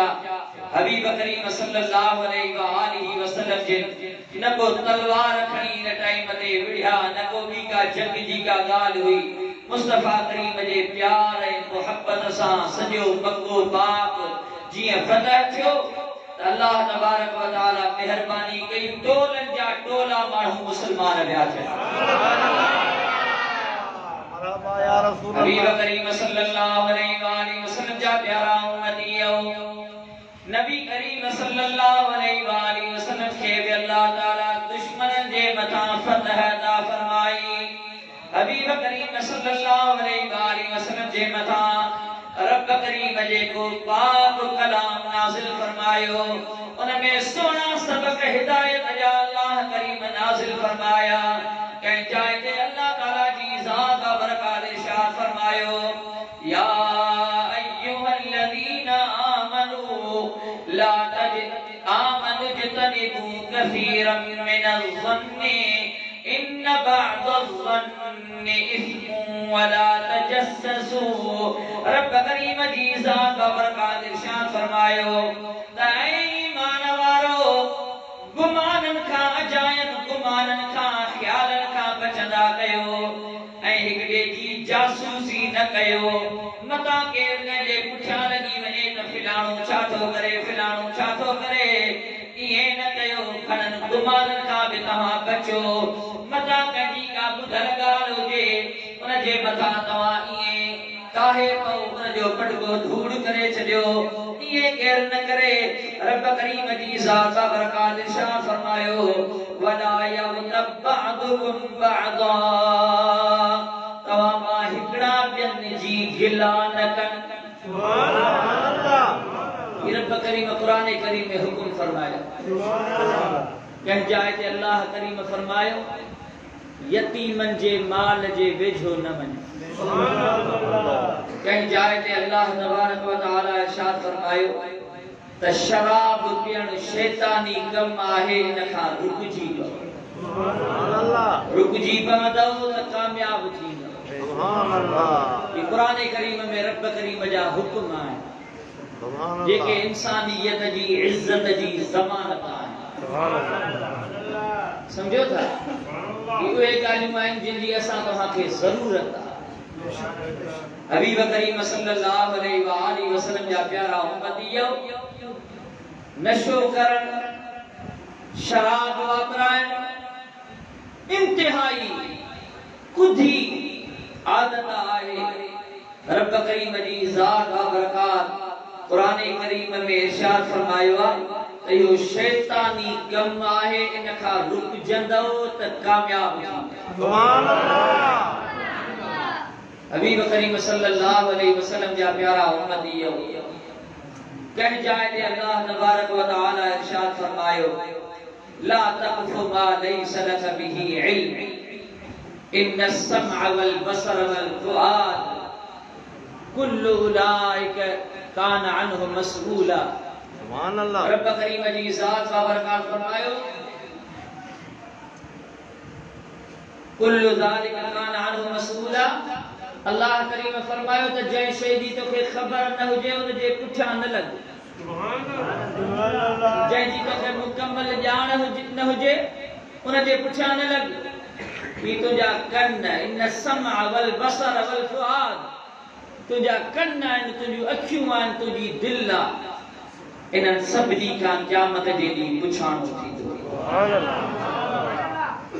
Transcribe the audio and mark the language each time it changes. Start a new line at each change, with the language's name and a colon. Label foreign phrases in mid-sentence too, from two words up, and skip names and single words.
Sindhi: हबीब करीम
Arabic: صلى الله عليه وسلم
Sindhi: जे न को तलवार खणी इन टाइम ते विढ़िया, न को ॿी का जंग जी का ॻाल्हि हुई। मुस्तफा करीम जे प्यार ऐं मोहब्बत सां सॼो मक्को पाक जीअं फतह थियो,
Arabic: الله تبارك وتعالى
Sindhi: मेहरबानी कई, टोलन जा टोला माण्हू मुसलमान विया थिया। हबीब करीम
Arabic: صلى الله عليه وسلم
Sindhi: जा प्यारा उम्मतियो, नबी करीम सल्लल्लाहु अलैहि वसल्लम खे बि अल्लाह ताला दुश्मनन जे मथां फतह अता फरमाई। हबीब करीम
Arabic: صلى الله عليه وسلم
Sindhi: जे मथां रब करीम जे को पाक कलाम नाज़िल फरमायो, उनमें सोना सबक हिदायत जा अल्लाह करीम नाज़िल फरमाया। कहीं जाए ते अल्लाह ताला जी ज़ात बरकत इरशाद फरमायो,
Arabic: يا أيها الذين آمنوا لا تجتنبوا كثيرا من الظن إن بعض الظن إثم ولا تجسسوا.
Sindhi: रब करीम जी ज़ात बरकत इरशाद फरमायो, ऐ ईमान वारो गुमानन खां अजायन गुमानन खां ख्यालन खां बचंदा कयो ऐं हिकड़े जी जासूसी न कयो, मता के ने जे पुछा लगी वने त फिलाणो छा थो करे फिलाणो छा थो करे ये न कयो खणन गुमानन का भी तवा बचो मता कजी का बुधल गाल होजे उन जे मथा तवा ये काहे को उन जो पटको धूड़ करे छडियो ये केर न करे रब करीम जी ज़ात बरकात इरशाद फरमायो
Arabic: ولا يتبعدكم بعدا
Sindhi: तवा मा हिकड़ा बियन जी गिला न कन
Arabic: سبحان الله.
Sindhi: रब करीम कुरान करीम में हुक्म फरमाया
Arabic: سبحان الله
Sindhi: कह जाए ते अल्लाह करीम फरमायो यतीमन जे माल जे वेझो न वञ
Arabic: سبحان الله.
Sindhi: कह जाए ते
Arabic: الله تبارك وتعالى
Sindhi: इरशाद फरमायो त शराब पियण शैतानी कम आहे इन खां रुकजी
Arabic: سبحان الله
Sindhi: रुकजी पवंदो त कामयाब थींदो
Arabic: سبحان الله.
Sindhi: ये कुरान करीम में रब करीम जा हुक्म आहिनि
Arabic: سبحان الله
Sindhi: जेके इंसानियत जी इज्जत जी ज़मानत आहे
Arabic: سبحان الله.
Sindhi: समझो था ये उहे ॻाल्हियूं आहिनि जिन जी असां तव्हांखे ज़रूरत आहे। हबीब करीम
Arabic: صلى الله عليه وآله وسلم
Sindhi: जा प्यारा उम्मतियो नशो करण शराब वापरायण इंतहाई कुधी आदत आहे। रब करीम जी ज़ात बरकात कुरान करीम में इरशाद फरमायो त यो शैतानी कम आहे इन खां रुकजंदो त कामयाब थींदो
Arabic: سبحان الله.
Sindhi: हबीब करीम
Arabic: صلى الله عليه وسلم
Sindhi: जा प्यारा उम्मतियो कह जाए ते
Arabic: الله تبارك وتعالى
Sindhi: इरशाद फरमायो
Arabic: لا تقف ما ليس لك به علم إن السمع والبصر والفؤاد كل أولئك كان عنه مسؤولا سبحان الله.
Sindhi: रब करीम जी ज़ात बरकात फरमायो
Arabic: كل ذلك كان عنه مسؤولا.
Sindhi: अल्लाह करीम फरमायो त जै शै जी तोखे खबर न हुजे उन जे पुठियां न लग
Arabic: سبحان الله.
Sindhi: जै जी तोखे मुकम्मल ॼाण न हुजे उन जे पुठियां न लग। ही तुंहिंजा कन इन
Arabic: سمع والبصر والفؤاد
Sindhi: तुंहिंजा कन आहिनि तुंहिंजूं अखियूं आहिनि तुंहिंजी दिलि आहे इन्हनि सभिनी खां क़यामत जे ॾींहुं पुछाणो थींदो
Arabic: سبحان الله.